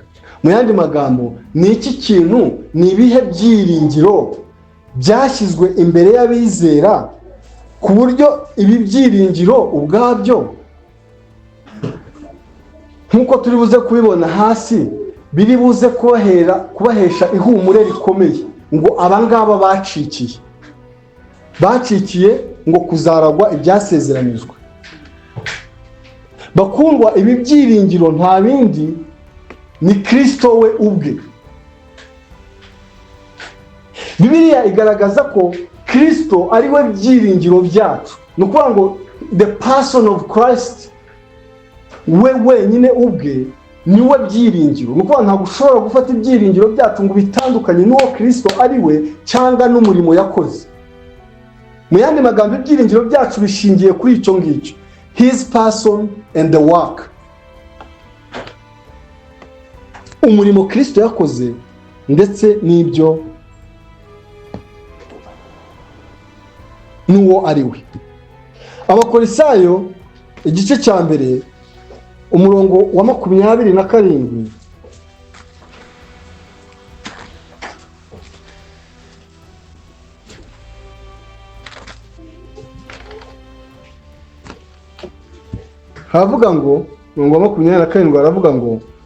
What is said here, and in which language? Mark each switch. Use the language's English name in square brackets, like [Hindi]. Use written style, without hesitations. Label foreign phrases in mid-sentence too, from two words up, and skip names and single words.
[Kinyarwanda] Mu yandi magambo, ni iki kintu, ni ibihe byiringiro byashyizwe imbere y'abizera ku buryo ibi byiringiro ubwabyo, nk'uko turi buze kubibona hasi, biri buze kubahesha ihumure rikomeye ngo abangaba bacikiye ngo kuzaragwa ibyasezeranijwe. Bakundwa, ibi byiringiro nta bindi ni Kristo we ubwe. Bibiliya igaragaza ko Kristo ari we byiringiro byacu. Ni ukuvuga ngo [English] the person of Christ [Kinyarwanda] we wenyine ubwe niwe byiringiro. Ni ukuvuga ntabwo ushobora gufata ibyiringiro byacu ngo bitandukanye n'uwo Kristo ari we cyangwa n'umurimo yakoze. Mu yandi magambo, ibyiringiro byacu bishingiye kuri icyo ngicyo, [English] his person and the work, [Kinyarwanda] umurimo Kristo yakoze ndetse n'ibyo n'uwo ari we. Abakorisayo igice cya mbere umurongo wa 27 havuga ngo, umurongo wa 27 aravuga ngo